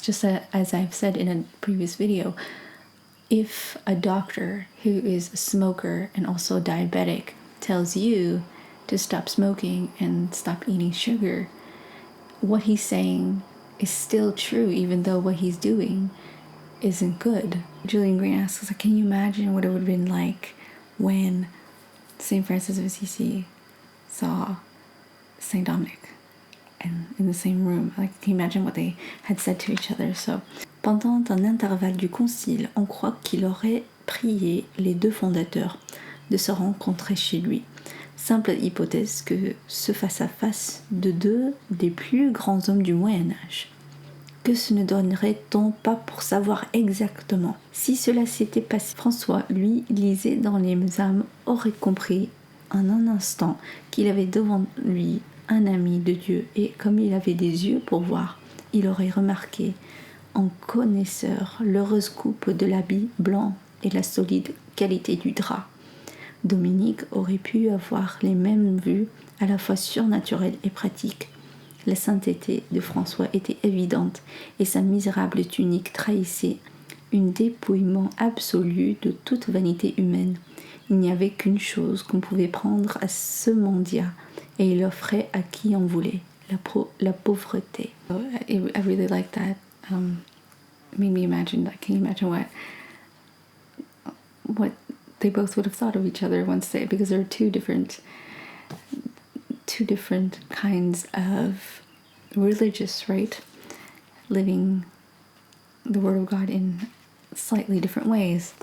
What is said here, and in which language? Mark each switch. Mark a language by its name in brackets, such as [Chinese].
[English] Just as I've said in a previous video, if a doctor who is a smoker and also diabetic tells you to stop smoking and stop eating sugar, what he's saying is still true, even though what he's doing isn't good. Julien Green asks, can you imagine what it would have been like when St. Francis of Assisi saw St. Dominic and in the same room? Like, can you imagine what they had said to each other? [French] So, pendant un intervalle du concile, on croit qu'il aurait prié les deux fondateurs de se rencontrer chez lui. Simple hypothèse que ce face-à-face de deux des plus grands hommes du Moyen-Âge. Que ce ne donnerait-on pas pour savoir exactement? Si cela s'était passé, François, lui, lisait dans les âmes, aurait compris en un instant qu'il avait devant lui un ami de Dieu, et comme il avait des yeux pour voir, il aurait remarqué en connaisseur l'heureuse coupe de l'habit blanc et la solide qualité du drap. Dominic aurait pu avoir les mêmes vues à la fois surnaturelles et pratiques. La sainteté de François était évidente et sa misérable tunique trahissait un dépouillement absolu de toute vanité humaine. Il n'y avait qu'une chose qu'on pouvait prendre à ce mendiant et il offrait à qui en voulait, la pauvreté. [English] I really like that. Made me imagine that. Can you imagine what they both would have thought of each other once they, because there are two different kinds of religious, right? Living the Word of God in slightly different ways.